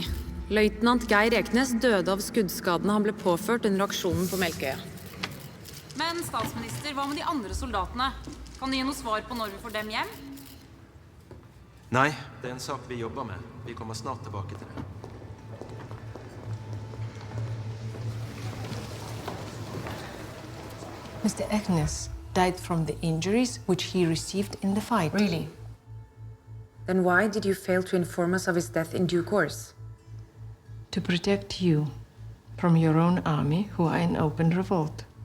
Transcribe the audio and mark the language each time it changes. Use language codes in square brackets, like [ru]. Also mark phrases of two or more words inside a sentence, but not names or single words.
[no] Løytnant Geir Eknes døde av skuddskadene han ble påført under aksjonen på Melkøya. Men statsminister, hva med de andre soldatene? Kan du gi noe svar på når vi får dem hjem? Nei, det er en sak vi jobber med. Vi kommer snart tilbake til det. [en] Mr. Eknes died from the injuries which he received in the fight. Really? Then why did you fail to inform us of his death in due course? To protect you from your own army who are in open revolt.